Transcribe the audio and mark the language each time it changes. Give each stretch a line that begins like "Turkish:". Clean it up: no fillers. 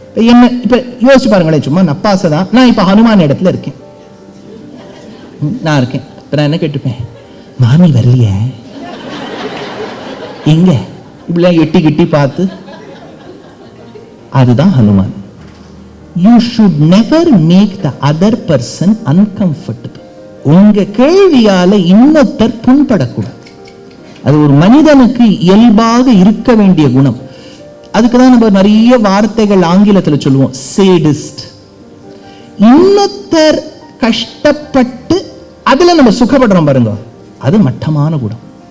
Tamil: என்ன இப்ப யோசிச்சு பாருங்களேன், சும்மா நப்பாசதான். நான் இப்ப ஹனுமான் இடத்துல இருக்கேன், நான் இருக்கேன். இப்ப நான் என்ன கேட்டுப்பேன், மாமி வரலையே எங்க, இப்படி எட்டி கிட்டி பார்த்து, அதுதான் Hanuman.
English: You should never make the other person uncomfortable.
Tamil: உங்க கேள்வியால இன்னொருத்தர் புண்படக்கூடாது. அது ஒரு மனிதனுக்கு இயல்பாக இருக்க வேண்டிய குணம். அதுக்குதான் நம்ம நிறைய வார்த்தைகள் ஆங்கிலத்தில் சொல்லுவோம், சேடிஸ்ட். இன்னொருத்தர் கஷ்டப்பட்டு அதுல நம்ம சுகப்படுறோம் பாருங்க, அது மட்டமான குணம்.